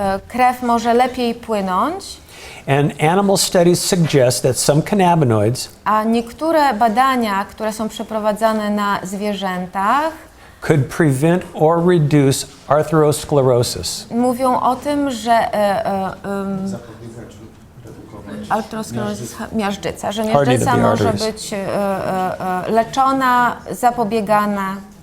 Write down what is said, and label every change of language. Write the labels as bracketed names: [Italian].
[Polish] Krew może lepiej płynąć. [English] And animal studies suggest that some cannabinoids [Polish] A niektóre badania, które są przeprowadzane na zwierzętach, [English] could prevent or reduce atherosclerosis. [Polish] mówią o tym, że Zapobiegać lub redukować. arterioskleroza, miażdżyca, że [English] Hardening [Polish] miażdżyca [English] of the [Polish] może [English] arteries. [Polish] być leczona, zapobiegana.